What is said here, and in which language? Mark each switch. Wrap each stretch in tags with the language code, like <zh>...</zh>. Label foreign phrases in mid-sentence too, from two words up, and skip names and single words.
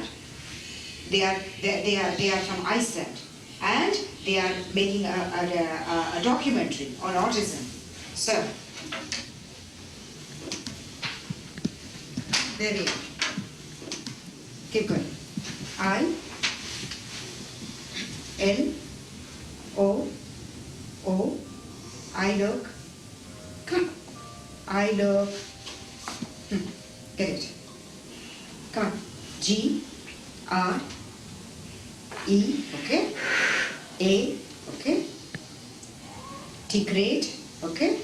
<en>They are from Iceland, and they are making a documentary on autism. So, there we are. Keep going. I-L-O-O. I look. Come. I look. Get it. Come on. G-R-E. Okay. A. Okay. T. Great. Okay.</en>